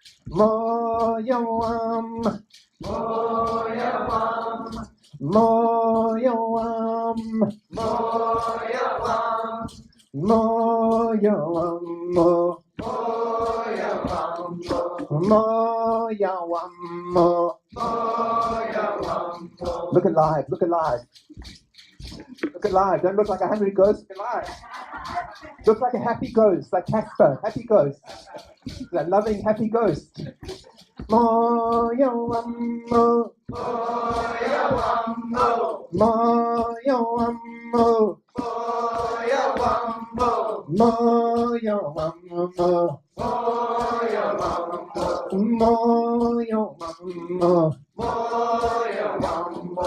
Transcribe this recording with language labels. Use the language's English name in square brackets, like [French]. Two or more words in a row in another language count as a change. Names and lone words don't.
[Zulu] moya wam, moya wam, moya wam, moya wam, moya wam, moya wam, moya wam, moya wam. [English] Look alive, look alive. Look alive, don't look like a hungry ghost, look alive. Look like a happy ghost, like Casper, happy ghost. That loving, happy ghost. [Zulu] Moya wammo, moya wammo, moya wammo, moya wammo, moya wammo, moya wammo, moya wammo, moya wammo.